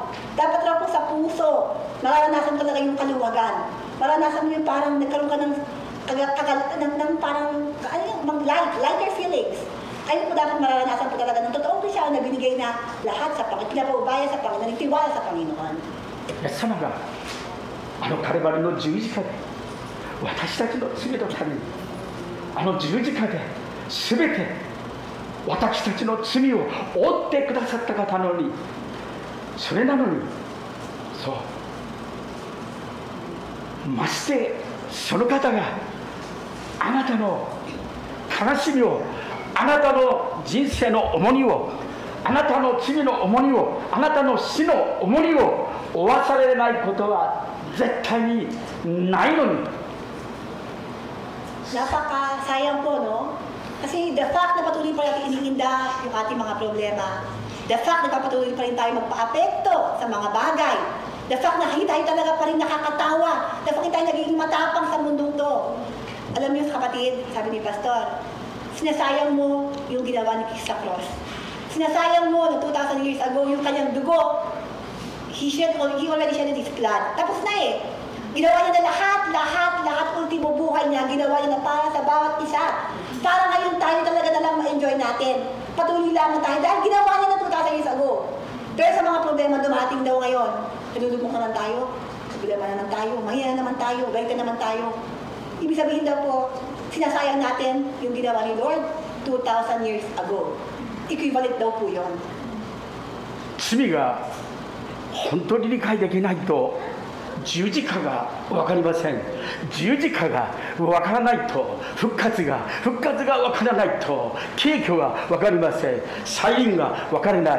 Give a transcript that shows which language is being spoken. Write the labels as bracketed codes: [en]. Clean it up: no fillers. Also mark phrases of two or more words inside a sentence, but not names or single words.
[tl] Dapat raw po sa puso, mararanasan talaga yung kaluwagan. Mararanasan mo yung parang nagkaroon ka ng parang, [en] lighter feelings. [tl] Ayun po dapat mararanasan po talaga ng totoong Kristiyan na binigay na lahat sa Panginoon, pinapaubaya sa Panginoon, nagtiwala sa Panginoon. [ja] イエス様があのカルバリの十字架で私たちの罪のためにあの十字架で全て私たちの罪を負ってくださった方なのに、それなのに、そうましてその方があなたの悲しみを、あなたの人生の重荷を、あなたの罪の重荷を、あなたの死の重荷を負わされないことは絶対にないのに。 [tl] Napaka-sayang po, no? Kasi [en] the fact [tl] na patuloy pa natin iniinda yung ating mga problema, [en] the fact [tl] na patuloy pa rin tayo magpa-apekto sa mga bagay, [en] the fact [tl] na hindi tayo talaga pa rin nakakatawa, [en] the fact [tl] na tayo nagiging matapang sa mundong to. Alam niyo, kapatid, sabi ni Pastor, sinasayang mo yung ginawa ni Kristo sa cross. Sinasayang mo na [en] 2,000 years ago [tl] yung kanyang dugo. [en] He already shed his blood. [tl] Tapos na eh. Ginawa niya na lahat, ultimo buhay niya, ginawa niya na para sa bawat isa. Para ngayon tayo talaga na lang ma-enjoy natin. Patuloy lang tayo dahil ginawa niya na [en] 2,000 years ago. [tl] Pero sa mga problema dumating daw ngayon, nalulubog na lang tayo, problema na naman tayo, mahina naman tayo, galit naman tayo. Ibig sabihin daw po, sinasayang natin yung ginawa ni Lord [en] 2,000 years ago. [tl] Equivalent daw po yun. [ja] 罪が本当に理解できないと十字架が分かりません。十字架が分からないと復活が分からないと景挙が分かりません。再臨が分からない。